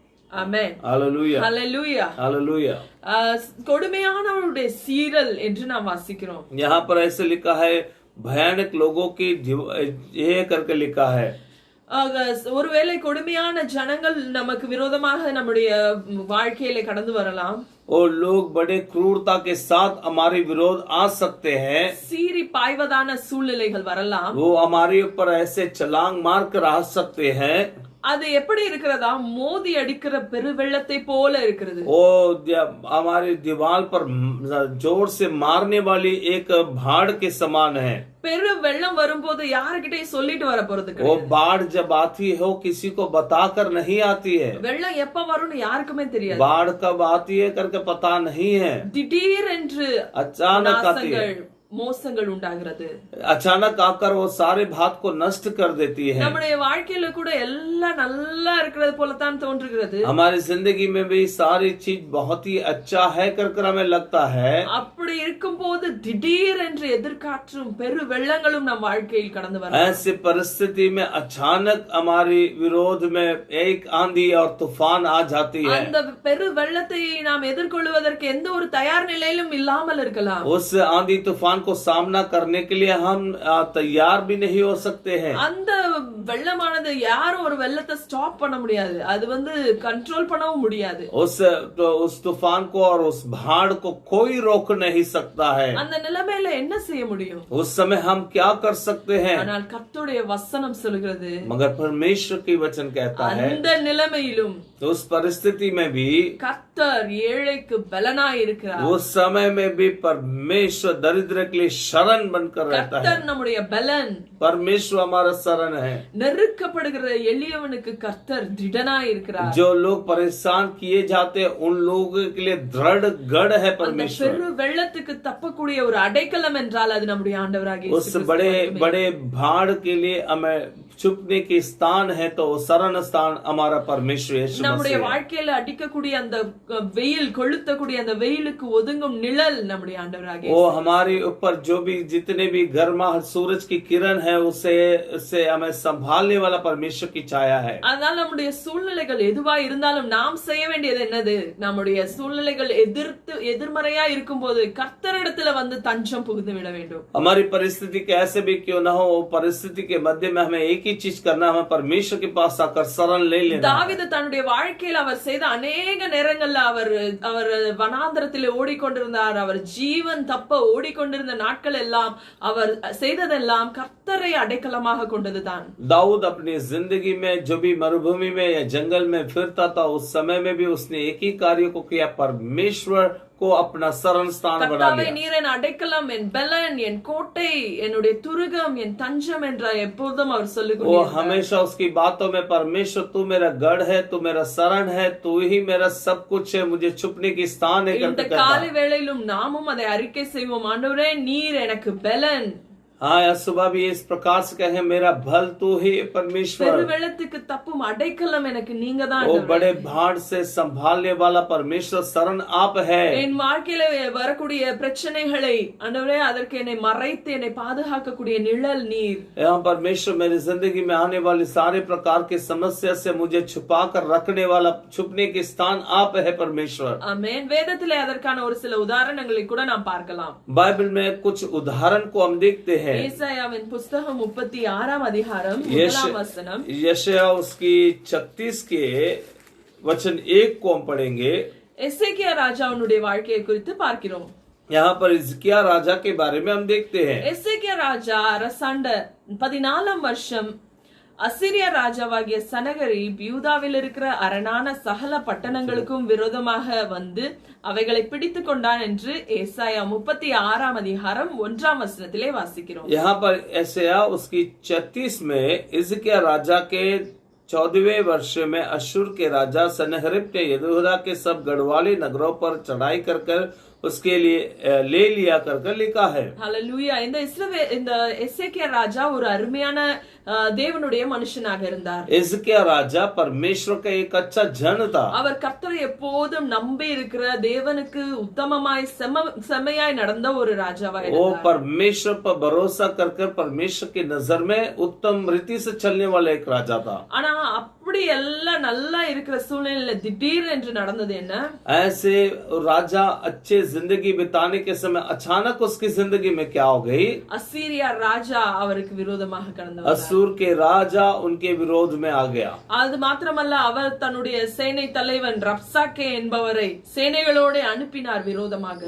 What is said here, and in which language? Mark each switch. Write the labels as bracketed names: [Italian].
[Tamil] ஆமென். [Hindi] Hallelujah [Tamil] ஹalleluya. [Hindi] Hallelujah. [Tamil] கொடுமையானவருடைய சீரல் என்று நாம் வாசிக்கிறோம். [Hindi] यहाँ पर ऐसे लिखा है भयानक लोगों की ये करके लिखा है। [Tamil] ஒருவேளை கொடுமையான ஜனங்கள் நமக்கு விரோதமாக நம்முடைய வாழ்க்கையில கடந்து வரலாம். [Hindi] और लोग बड़े क्रूरता के साथ हमारे विरोध आ सकते हैं। [Tamil] சீறி பாய்வதான சூழ்நிலைகள் வரலாம். [Hindi] वो हमारे ऊपर ऐसे छलांग मार कर आ सकते हैं। [Tamil] அது எப்படி இருக்கிறதா? மோதி அடிக்கிற பெருவெள்ளத்தை போல இருக்கிறது. [Hindi] वो हमारी दीवार पर जोर से मारने वाली एक बाढ़ के समान है। [Tamil] பெரு வெள்ளம் வரும்போது யாருக்கிட்டையும் சொல்லிட்டு வர போறது [Hindi] वो [Tamil] கிடையாது. [Hindi] बाढ़ जब आती है वो किसी को बताकर नहीं आती है। [Tamil] வெள்ளம் எப்ப வரும்னு யாருக்குமே தெரியாது. [Hindi] बाढ़ कब आती है करके पता नहीं है। [Tamil] திடீர் என்று [Hindi] अचानक आती है, [Tamil] மோசங்கள் உண்டாகிறது. [Hindi] अचानक आकर वो सारे बात को नष्ट कर देती है। [Tamil] நம்முடைய வாழ்க்கையில கூட எல்லாம் நல்லா இருக்கிறது போலத்தான் தோன்றுகிறது. [Hindi] हमारी जिंदगी में भी सारी चीज बहुत ही अच्छा है कर हमें लगता है। [Tamil] அப்படி இருக்கும்போது திடீர் என்று எதிர்காற்றும் பெரு வெள்ளங்களும் நம் வாழ்க்கையில் கடந்து வரும். [Hindi] ऐसी परिस्थिति में अचानक हमारी विरोध में एक आंधी और तूफान आ जाती है। [Tamil] அந்த பெரு வெள்ளத்தை நாம் எதிர்கொள்வதற்கு எந்த ஒரு தயார் நிலையிலும் இல்லாமல் இருக்கலாம். [Hindi] उस आंधी तूफान को सामना करने के लिए हम तैयार भी नहीं हो सकते हैं। [Tamil] அந்த வெள்ளமானது யாரும் ஒரு வெள்ளத்தை ஸ்டாப் பண்ண முடியாது. அது கண்ட்ரோல் பண்ணவும் முடியாது. [Hindi] उस तूफान को और उस बाढ़ को कोई रोक नहीं सकता है। [Tamil] அந்த நிலைமையில என்ன செய்ய முடியும்? [Hindi] उस समय हम क्या कर सकते हैं? [Tamil] ஆனால் கர்த்தருடைய வசனம் சொல்கிறது, [Hindi] मगर परमेश्वर की वचन कहता है [Tamil] அந்த நிலைமையிலும் [Hindi] उस परिस्थिति में भी [Tamil] கர்த்தர் ஏழைக்கு பலனாய் இருக்கிறார். [Hindi] उस समय में भी परमेश्वर दरिद्र के लिए शरण बनकर रहता है। [Tamil] கர்த்தர் நம்முடைய பலன். [Hindi] परमेश्वर हमारा शरण है। [Tamil] நெருக்கப்படுகிற எளியவனுக்கு கர்த்தர் திடனாய் இருக்கிறார். [Hindi] जो लोग परेशान किए जाते हैं उन लोगों के लिए दृढ़ गढ़ है परमेश्वर। [Tamil] பெரு வெள்ளத்துக்கு தப்பக்கூடிய ஒரு அடைக்கலம் என்றால் அது நம்முடைய ஆண்டவராகிய [Hindi] उस बड़े बड़े बाढ़ के लिए हमें छुपने की स्थान है तो शरण स्थान हमारा परमेश्वर यीशु [Tamil] நம்முடைய [Hindi] मसीह है। [Tamil] வாழ்க்கையில அடிக்கக்கூடிய அந்த வெயில், கொளுத்தக்கூடிய அந்த வெயிலுக்கு ஒதுங்கும் நிழல் நம்முடைய ஆண்டவராகிய [Hindi] वो हमारे ऊपर जो भी जितने भी गर्मा सूरज की किरण है उससे हमें संभालने वाला परमेश्वर की छाया है। [Tamil] அதனால நம்முடைய சூழ்நிலைகள் எதுவா இருந்தாலும் நாம் செய்ய வேண்டியது என்னது? நம்முடைய சூழ்நிலைகள் எதிர்மறையா இருக்கும்போது கர்த்தரிடத்துல தஞ்சம் புகுந்து விட வேண்டும். [Hindi] हमारी परिस्थिति कैसे भी क्यों न हो, परिस्थिति के मध्य में हमें एक ही चीज करना, हमें परमेश्वर के पास आकर शरण ले लेना। [Tamil] தாவீது தன்னுடைய வாழ்க்கையில் அவர் செய்த அநேக நேரங்கள்ல அவர் வனாந்தரத்தில் ஓடிக்கொண்டிருந்தார். அவர் ஜீவன் தப்ப ஓடிக்கொண்டிருந்த நாட்கள் எல்லாம் அவர் செய்ததெல்லாம் கர்த்தரை அடைக்கலமாக கொண்டதுதான். [Hindi] दाऊद अपनी जिंदगी में जो भी मरुभूमि में या जंगल में फिरता था उस समय में भी उसने एक ही कार्य को किया, परमेश्वर को अपना शरण स्थान बना लिया। [Tamil] நீர் என் அடைக்கலம், என் பலன், என் கோட்டை, என்னுடைய துருகம், என் தஞ்சம் என்ற எப்போதும் அவர் சொல்லிக்கொண்டே [Hindi] वो हमेशा उसकी बातों में परमेश्वर तू मेरा गढ़ है, तू मेरा शरण है, तू ही मेरा सब कुछ है, मुझे छुपने की स्थान है [Tamil] இந்த [Hindi] करके [Tamil] காலை வேளையிலும் நாமும் அதை அறிக்கை செய்வோம். ஆண்டவரே நீர் எனக்கு பலன். [Hindi] हाँ, या सुबह भी इस प्रकार से कहे मेरा भल तू ही परमेश्वर। [Tamil] பெருவெள்ளத்துக்கு தப்பும் அடைக்கலம் எனக்கு நீங்க தான். [Hindi] वो बड़े बाढ़ से संभालने वाला परमेश्वर शरण आप है। [Tamil] என் வாழ்க்கையில வரக்கூடிய பிரச்சனைகளை ஆண்டவரே அதற்கு என்னை மறைத்து என்னை பாதுகாக்கக்கூடிய நிழல் நீர். [Hindi] यहाँ परमेश्वर मेरी जिंदगी में आने वाली सारे प्रकार की समस्या से मुझे छुपा कर रखने वाला, छुपने के स्थान आप है परमेश्वर। [Tamil] ஆமென். வேதத்திலே அதற்கான ஒரு சில உதாரணங்களை கூட நாம் பார்க்கலாம். [Hindi] बाइबल में कुछ उदाहरण को हम देखते हैं। [Tamil] ஏசாயாவின் புத்தகம் 36ஆம் அதிகாரம் 1ஆம் வசனம். [Hindi] यशायाह उसकी 36 के वचन 1 को हम पढ़ेंगे। [Tamil] எசேக்கியா ராஜாவுடைய வாழ்க்கையை குறித்து பார்க்கிறோம். [Hindi] यहाँ पर हिजकिय्याह राजा के बारे में हम देखते हैं। [Tamil] எசேக்கியா ராஜா அரசாண்ட 14ஆம் வருஷம் அசிரிய ராஜாவாகிய சனகரிப் யூதாவில் இருக்கிற அரணான சகல பட்டணங்களுக்கும் விரோதமாக அவைகளை பிடித்து கொண்டான் என்று ஏசாயா 36ஆம் அதிகாரம் 1ஆம் வசனத்திலே வாசிக்கிறோம். [Hindi] यहाँ पर यशायाह उसकी 36 में हिजकिय्याह राजा के 14वें वर्ष में अश्शूर के राजा सनहरीब ने यहूदा के सब गढ़वाले नगरों पर चढ़ाई कर उसके लिए ले लिया कर लिखा है। हालेलुया. [Tamil] இந்த எசேக்கியா ராஜா ஒரு அருமையான தேவனுடைய மனுஷனாக இருந்தார். [Hindi] हिजकिय्याह राजा परमेश्वर का एक अच्छा जन था। [Tamil] அவர் கர்த்தரை எப்போதும் நம்பி இருக்கிற தேவனுக்கு உத்தமமாய் செம்மையாய் நடந்த ஒரு ராஜாவாக [Hindi] वो [Tamil] இருந்தார். [Hindi] परमेश्वर पर भरोसा कर परमेश्वर की नजर में उत्तम रीति से चलने वाला एक राजा था। [Tamil] ஆனா அப்படி இப்படி எல்லாம் நல்லா இருக்கிற சூழ்நிலையில திடீர் என்று நடந்தது என்ன? [Hindi] ऐसे राजा अच्छे जिंदगी बिताने के समय अचानक उसकी जिंदगी में क्या हो गई? [Tamil] அசீரியா ராஜா அவருக்கு விரோதமாக கடந்து வந்தார். [Hindi] असुर के राजा उनके विरोध में आ गया. [Tamil] அது மாத்திரமல்ல, அவர் தன்னுடைய சேனை தலைவன் ரப்சாக்கே என்பவரை சேனைகளோட அனுப்பினார் விரோதமாக.